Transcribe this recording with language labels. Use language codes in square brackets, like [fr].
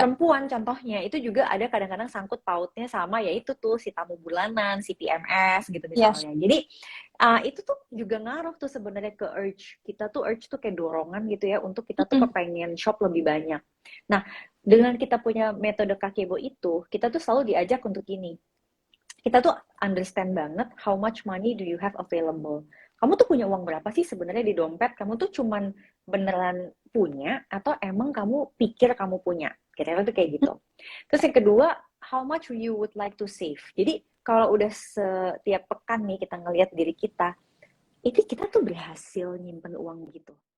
[id] perempuan contohnya itu juga ada kadang-kadang sangkut pautnya sama yaitu tuh si tamu bulanan, si PMS gitu [en] Yes. [id] misalnya. Jadi itu tuh juga ngaruh tuh sebenarnya ke urge. Kita tuh urge tuh kayak dorongan gitu ya untuk kita tuh Mm-mm. kepengen shop lebih banyak. Nah, dengan kita punya metode kakebo itu, kita tuh selalu diajak untuk ini. Kita tuh [en] understand [id] banget [en] how much money do you have available. [id] Kamu tuh punya uang berapa sih sebenarnya di dompet? Kamu tuh cuman beneran punya atau emang kamu pikir kamu punya? Kira-kira tuh kayak gitu. Terus yang kedua, [en] how much you would like to save. [id] Jadi kalau udah setiap pekan nih kita ngelihat diri kita, itu kita tuh berhasil nyimpen uang gitu.